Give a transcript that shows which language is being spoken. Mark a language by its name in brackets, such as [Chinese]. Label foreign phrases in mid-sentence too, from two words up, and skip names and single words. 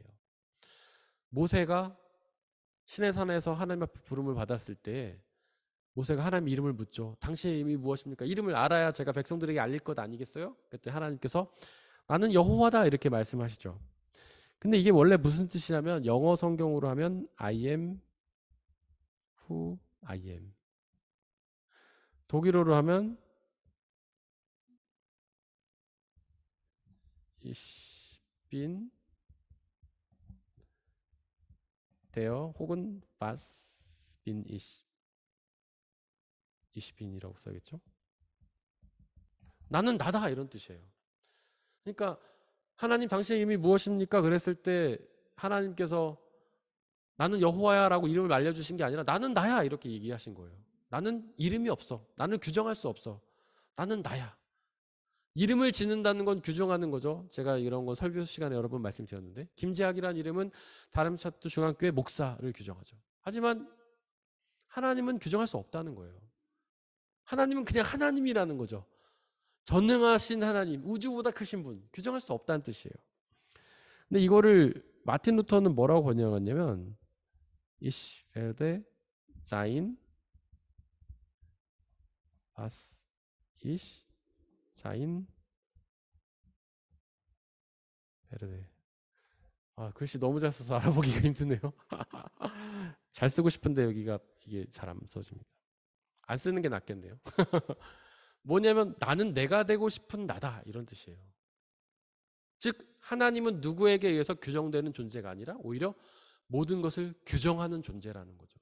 [Korean] 모세가 시내산에서 하나님 앞에 부름을 받았을 때 모세가 하나님 이름을 묻죠. 당신의 이름이 무엇입니까? 이름을 알아야 제가 백성들에게 알릴 것 아니겠어요? 그때 하나님께서 나는 여호와다 이렇게 말씀하시죠. 근데 이게 원래 무슨 뜻이냐면 영어 성경으로 하면 [English] I am who I am. [Korean] 독일어로 하면 [German] Ich bin der 혹은 was bin ich. Ich bin [Korean] 이라고 써야겠죠? 나는 나다 이런 뜻이에요. 그러니까 하나님 당신의 이름이 무엇입니까? 그랬을 때 하나님께서 나는 여호와야라고 이름을 알려주신 게 아니라 나는 나야 이렇게 얘기하신 거예요. 나는 이름이 없어. 나는 규정할 수 없어. 나는 나야. 이름을 짓는다는 건 규정하는 거죠. 제가 이런 건 설교 시간에 여러 번 말씀드렸는데 김재학이라는 이름은 다름차트 중앙교회 목사를 규정하죠. 하지만 하나님은 규정할 수 없다는 거예요. 하나님은 그냥 하나님이라는 거죠. 전능하신 하나님, 우주보다 크신 분, 규정할 수 없다는 뜻이에요. 근데 이거를 마틴 루터는 뭐라고 번역했냐면 [German] Ich werde sein, was ich sein werde. [Korean] 글씨 너무 잘 써서 알아보기가 힘드네요. 잘 쓰고 싶은데 여기가 이게 잘 안 써집니다. 안 쓰는 게 낫겠네요. 뭐냐면 나는 내가 되고 싶은 나다 이런 뜻이에요. 즉 하나님은 누구에게 의해서 규정되는 존재가 아니라 오히려 모든 것을 규정하는 존재라는 거죠.